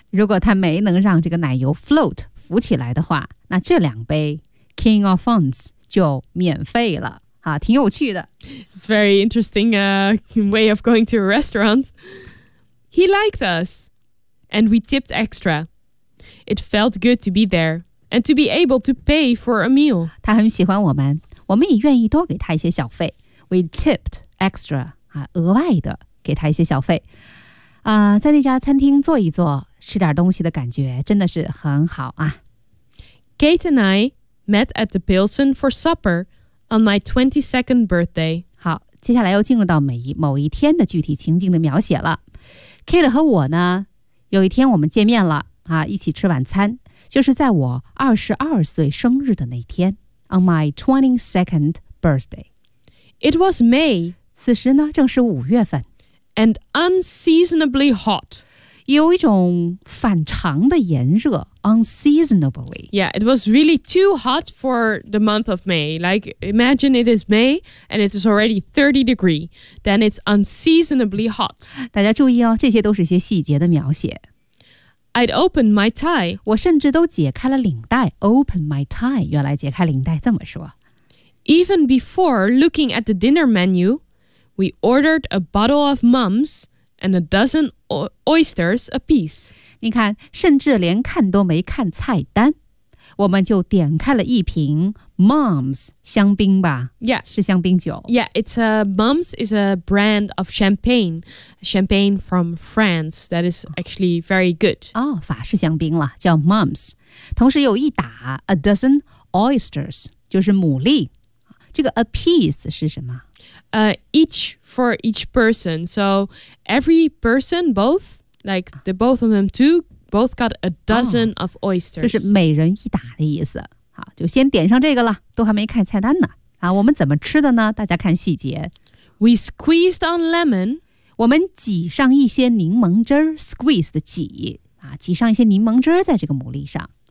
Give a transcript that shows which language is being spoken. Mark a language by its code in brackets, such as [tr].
[zh] 如果他没能让这个奶油 float, 浮起来的话，那这两杯 King Alphonse 就免费了。挺有趣的。 [en] It's very interesting way of going to a restaurant. He liked us, and we tipped extra. It felt good to be there and to be able to pay for a meal. [zh] 他很喜欢我们，我们也愿意多给他一些小费。 [en] We tipped extra, [zh] 额外的给他一些小费。在那家餐厅坐一坐，吃点东西的感觉真的是很好啊。 [en] Kate and I met at the Pilsen for supper on my 22nd birthday. [zh] 好，接下来又进入到某一天的具体情景的描写了。 Kate 和我呢，有一天我们见面了啊，一起吃晚餐，就是在我22岁生日的那天 ， [en] on my 22nd birthday. It was May. [zh] 此时呢，正是五月份 [en] ，and unseasonably hot. [zh] 有一种反常的炎热 ，unseasonably. [en] Yeah, it was really too hot for the month of May. Like, imagine it is May and it is already 30 degrees. Then it's unseasonably hot. [zh] 大家注意哦，这些都是一些细节的描写。 [en] I'd open my tie. [zh] 我甚至都解开了领带。 [en] Open my tie. [zh] 原来解开领带这么说。 [en] Even before looking at the dinner menu, we ordered a bottle of mums and a dozen oysters apiece. [zh] 你看，甚至连看都没看菜单，我们就点开了一瓶 mums 香槟吧。 [en] Yeah, [zh] 是香槟酒。 [en] Yeah, it's a mums is a brand of champagne, champagne from France that is actually very good. [zh] 哦，法式香槟了，叫 mums。同时有一打 [en] a dozen oysters， [zh] 就是牡蛎。这个 [en] a piece [zh] 是什么？ [en] Each for each person. So every person, both like the both of them too. Both got a dozen of oysters. [zh] 就是每人一打的意思。好，就先点上这个了，都还没看菜单呢。啊，我们怎么吃的呢？大家看细节。 [en] We squeezed on lemon. [zh] 我们挤上一些柠檬汁儿 ，squeeze 的挤啊，挤上一些柠檬汁儿在这个牡蛎上。